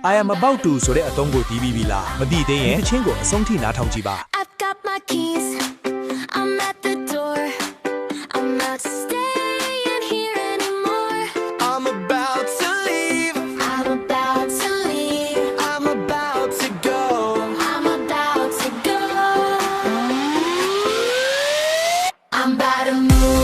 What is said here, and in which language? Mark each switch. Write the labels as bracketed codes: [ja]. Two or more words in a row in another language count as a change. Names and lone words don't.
[en] I am about to [my] ဆိုတဲ့အသုံးကိုဒီးပြီးပြီလားမသိသေးရင်အချင်းကိုအဆုံးထိနားထောင်ကြည့်ပါ [en] I've got my keys. I'm at the door. I'm not staying here anymore. I'm about to leave. I'm about to leave. I'm about to go. I'm about to go. I'm about to move.